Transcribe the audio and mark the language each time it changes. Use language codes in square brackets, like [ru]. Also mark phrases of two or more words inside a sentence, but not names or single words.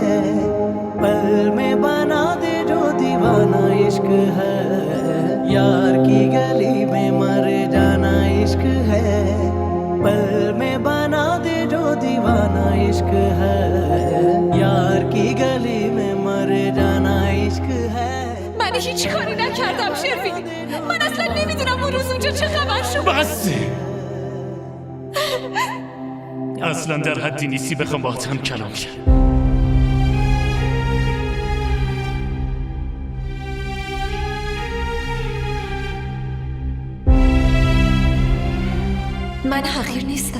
[hi] पल में बना दे जो दीवाना इश्क है, यार की गली में मर जाना इश्क है। पल में बना दे जो दीवाना इश्क है, यार की गली में मर जाना इश्क है। [fa] من هیچ کاری نکردم شروین. من اصلا نمیدونم اون روز اونجا چه خبر شد. بس اصلا در حدی نیستی بخوام با هم کلام کنم. من حقیر نیستم.